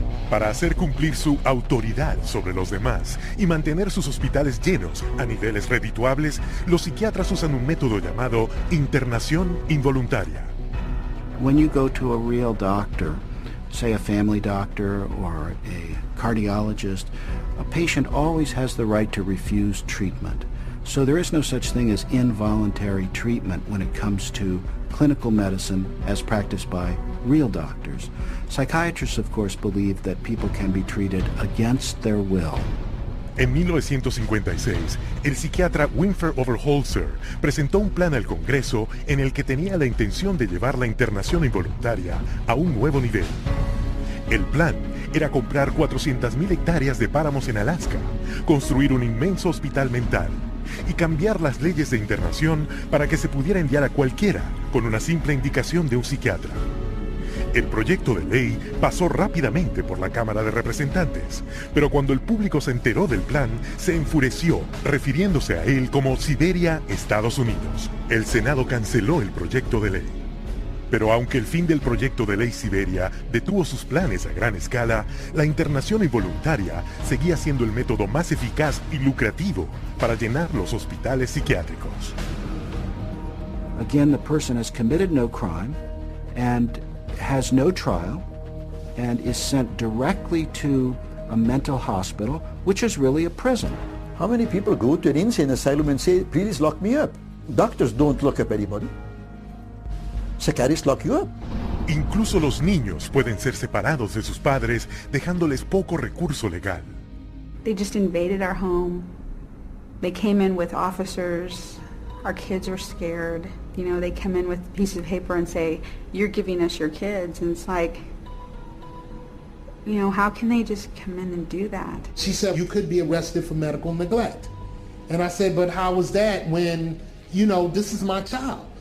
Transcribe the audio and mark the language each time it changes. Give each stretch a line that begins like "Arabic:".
Spanish: Para hacer cumplir su autoridad sobre los demás y mantener sus hospitales llenos a niveles redituables, los psiquiatras usan un método llamado internación involuntaria.
English: When you go to a real doctor, say a family doctor or a cardiologist, a patient always has the right to refuse treatment. So there is no such thing as involuntary treatment when it comes to clinical medicine as practiced by real doctors. Psychiatrists, of course, believe that people can be treated against their will.
Spanish: En 1956, el psiquiatra Winfried Overholzer presentó un plan al Congreso en el que tenía la intención de llevar la internación involuntaria a un nuevo nivel. El plan era comprar 400.000 hectáreas de páramos en Alaska, construir un inmenso hospital mental y cambiar las leyes de internación para que se pudiera enviar a cualquiera con una simple indicación de un psiquiatra. El proyecto de ley pasó rápidamente por la Cámara de Representantes, pero cuando el público se enteró del plan, se enfureció, refiriéndose a él como Siberia, Estados Unidos. El Senado canceló el proyecto de ley. Pero aunque el fin del proyecto de ley Siberia detuvo sus planes a gran escala, la internación involuntaria seguía siendo el método más eficaz y lucrativo para llenar los hospitales psiquiátricos.
English: Again, the person has committed no crime and has no trial, and is sent directly to a mental hospital, which is really a prison. How many people go to an insane asylum and say, please lock me up? Doctors don't lock up anybody. Psychiatrists lock you up.
Spanish: Incluso los niños pueden ser separados de sus padres, dejándoles poco recurso legal.
English: They just invaded our home. They came in with officers. Our kids were scared. You know, they come in with pieces of paper and say, you're giving us your kids. And it's like, you know, how can they just come in and do that? She said, you could be arrested for medical neglect. And I said, but how was that when, you know, this is my child?